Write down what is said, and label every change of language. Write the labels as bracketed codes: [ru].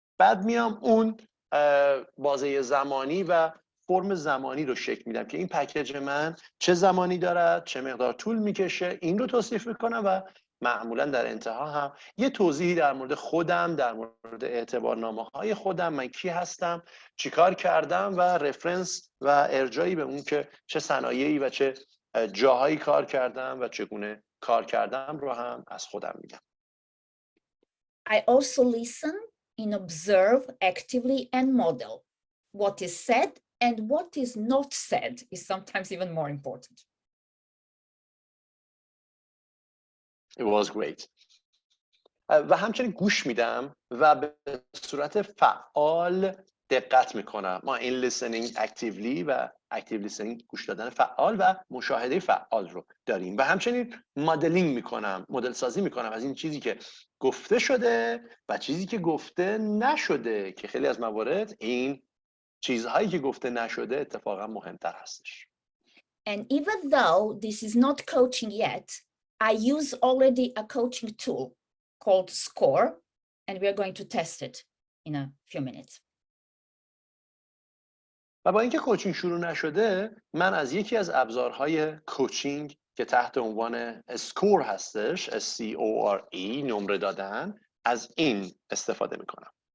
[fa] بعد میام اون بازه زمانی و فرم زمانی رو شکل میدم که این پکیج من چه زمانی دارد، چه مقدار طول میکشه، این رو توصیف میکنم و معمولا در انتها هم یه توضیحی در مورد خودم، در مورد اعتبارنامه‌های خودم، من کی هستم، چیکار کردم و رفرنس و ارجاعی به اون که چه صنایعی و چه جاهایی کار کردم و چگونه کار کردم رو هم از خودم میگم. [en] I also listen and observe actively and model. What is said and what is not said is sometimes even more important. It was great. [fa] و همچنین گوش میدم و به صورت فعال دقت میکنم. ما این [en] listening actively [fa] و [en] active listening [fa] گوش دادن فعال و مشاهده فعال رو داریم و همچنین مدلینگ میکنم، مدل سازی میکنم از این چیزی که گفته شده و چیزی که گفته نشده که خیلی از موارد این چیزهایی که گفته نشده اتفاقا مهمتر هستش. [en] And even though this is not coaching yet, I use already a coaching tool called SCORE, and we are going to test it in a few minutes. [fa] و با اینکه کوچینگ شروع نشده، من از یکی از ابزارهای کوچینگ که تحت عنوان SCORE هستش، SCORE، نمره دادن، از این استفاده میکنم.